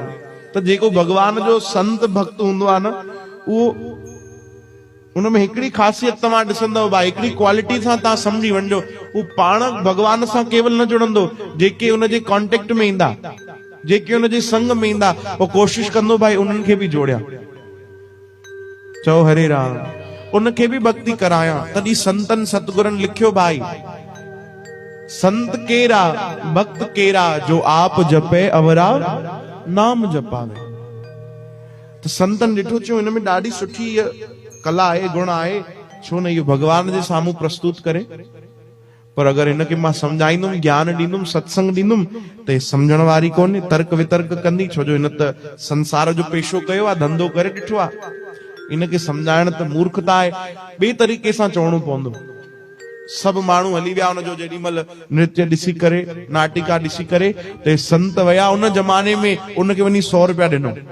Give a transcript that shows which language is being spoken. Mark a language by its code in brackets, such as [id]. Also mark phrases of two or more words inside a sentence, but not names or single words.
[sd] त जेको भगवान जो संत भक्त हूंदो आहे न, उहो उनमें हिकिड़ी ख़ासियत तव्हां ॾिसंदव भाई, हिकिड़ी क्वालिटी सां तव्हां सम्झी वञिजो, उहो पाण भगवान सां केवल न जुड़ंदो, जेके उनजे कॉन्टेक्ट में ईंदा, जेके उनजे संग में ईंदा, वो कोशिश कंदो भाई उन्हनि खे बि जोड़िया। चओ हरे राम। उनखे बि भक्ति कराया। तॾहिं संतन सतगुरनि लिखियो भाई, संत केरा भक्त केरा जो आप जपे अवरा नाम जपावे। तो संतन ॾिठो, चयो हिन में ॾाढी सुठी कला आहे, गुण आहे, छो न इहो भगवान जे साम्हूं प्रस्तुत करे। पर अगर इनके मां समझाईंदुमि, ज्ञान ॾींदुमि, सत्संग ॾींदुमि, त हे समझण वारी कोन्हे, तर्क वितर्क कंदी, छो जो हिन त संसार जो पेशो कयो आहे, धंधो करे ॾिठो आहे, इनके समझाइण त मूर्खता आहे। ॿिए तरीक़े सां चवणो पवंदो। सभु माण्हू हली विया उनजो जेॾी महिल नृत्य ॾिसी करे, नाटिका ॾिसी करे, त संत विया उन ज़माने में उनखे वञी 100 रुपया ॾिनो।